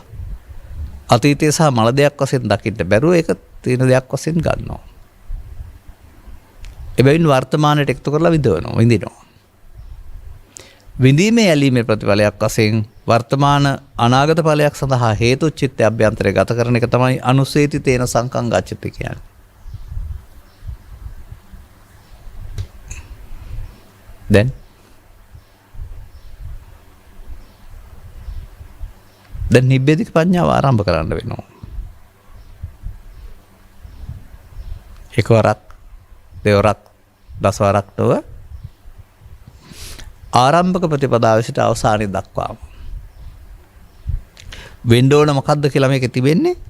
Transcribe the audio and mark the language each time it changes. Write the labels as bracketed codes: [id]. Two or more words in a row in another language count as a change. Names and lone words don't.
[si] අතීතය සහ මල දෙයක් වශයෙන් දකින්න බැරුව ඒක තියෙන දෙයක් වශයෙන් ගන්නවා. එබැවින් වර්තමානයට එකතු කරලා විඳිනවා. විඳීමේ ඇලීමේ ප්‍රතිඵලයක් වශයෙන් වර්තමාන අනාගත ඵලයක් සඳහා හේතු චිත්ත අභ්‍යන්තරය ගත කරන එක තමයි [pi] අනුසේති තේන සංකං ගච්ඡති [si] කියන්නේ. දැන් නිබ්බේධික ප්‍රඥාව ආරම්භ කරන්න වෙනවා. එකවරක් දෙවරක් දසවරක් නොව ආරම්භක ප්‍රතිපදාව සිට අවසානයේ දක්වාම වෙන්න ඕන මොකද්ද කියලා මේකේ තිබෙන්නේ?